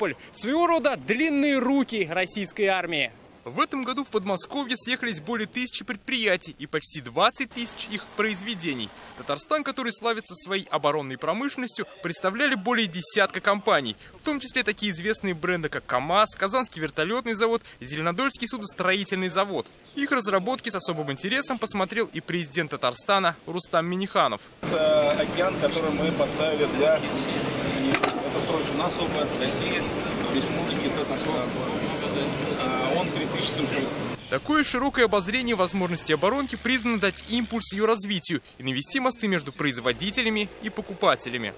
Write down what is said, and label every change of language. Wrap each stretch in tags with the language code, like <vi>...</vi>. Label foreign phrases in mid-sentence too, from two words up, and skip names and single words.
<ru>Своего рода длинные руки российской армии. В этом году в Подмосковье съехались более 1000 предприятий и почти 20 тысяч их произведений. Татарстан, который славится своей оборонной промышленностью, представляли более десятка компаний, в том числе такие известные бренды, как КАМАЗ, Казанский вертолетный завод, Зеленодольский судостроительный завод. Их разработки с особым интересом посмотрел и президент Татарстана Рустам Минниханов. Это океан, который мы поставили для... Это строится у нас оба, Россия, Республики Татарстан. Он 3700. Такое широкое обозрение возможностей оборонки призвано дать импульс ее развитию и навести мосты между производителями и покупателями.</ru>